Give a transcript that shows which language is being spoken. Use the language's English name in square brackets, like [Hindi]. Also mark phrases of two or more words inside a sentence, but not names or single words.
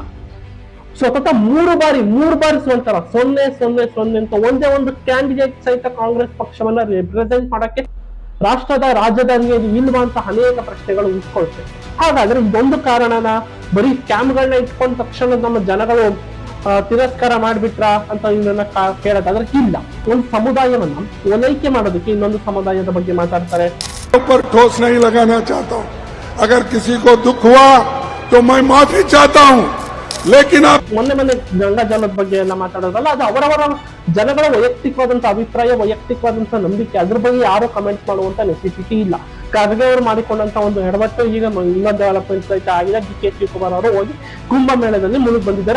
[Kannada] ಸತತ ಮೂರು ಬಾರಿ ಸೋಲ್ತಾರ 0-0-0 ಅಂತ ಒಂದೇ ಒಂದು ಕ್ಯಾಂಡಿಡೇಟ್ ಸಹಿತ ಕಾಂಗ್ರೆಸ್ ಪಕ್ಷವನ್ನ ರಿಪ್ರೆಸೆಂಟ್ ಮಾಡಕ್ಕೆ ರಾಷ್ಟ್ರದ ರಾಜಧಾನಿಯಲ್ಲಿ ಇಲ್ವಾ ಅಂತ ಅನೇಕ ಪ್ರಶ್ನೆಗಳು ಉಟ್ಕೊಳ್ತವೆ. ಹಾಗಾದ್ರೆ ಇದೊಂದು ಕಾರಣನ ಬರೀ ಸ್ಕ್ಯಾಮ್ಗಳನ್ನ ಇಟ್ಕೊಂಡ ತಕ್ಷಣ ನಮ್ಮ ಜನಗಳು ತಿರಸ್ಕಾರ ಮಾಡ್ಬಿಟ್ರ ಅಂತ ಇವನ್ನ ಕೇಳೋದಾದ್ರೆ ಇಲ್ಲ. ಒಂದು ಸಮುದಾಯವನ್ನ ಓಲೈಕೆ ಮಾಡೋದಕ್ಕೆ ಇನ್ನೊಂದು ಸಮುದಾಯದ ಬಗ್ಗೆ ಮಾತಾಡ್ತಾರೆ. [Hindi] पर ठोस नहीं लगाना चाहता हूँ. अगर किसी को दुख हुआ तो मैं माफी चाहता हूँ. लेकिन आप [Kannada] ಮೊನ್ನೆ ಗಂಗಾ ಜಲದ ಬಗ್ಗೆ ಎಲ್ಲ ಮಾತಾಡೋದಲ್ಲ, ಅದು ಅವರವರ ಜನಗಳ ವೈಯಕ್ತಿಕವಾದಂತ ಅಭಿಪ್ರಾಯ, ವೈಯಕ್ತಿಕವಾದಂತ ನಂಬಿಕೆ. ಅದ್ರ ಬಗ್ಗೆ ಯಾರು ಕಮೆಂಟ್ ಮಾಡುವಂತ ನೆಸಿಸಿಟಿ ಇಲ್ಲ. ಖರ್ಗೆ ಅವರು ಮಾಡಿಕೊಂಡಂತ ಒಂದು ಎಡವಟ್ಟು ಈಗ ಇನ್ನೊಂದು ಡೆವಲಪ್ಮೆಂಟ್ ಸಹಿತ ಆಗಿದೆ. ಡಿ.ಕೆ. ಶಿವಕುಮಾರ್ ಅವರು ಹೋಗಿ ಕುಂಭಮೇಳದಲ್ಲಿ ಮುಳುಗಿ ಬಂದಿದ್ದಾರೆ.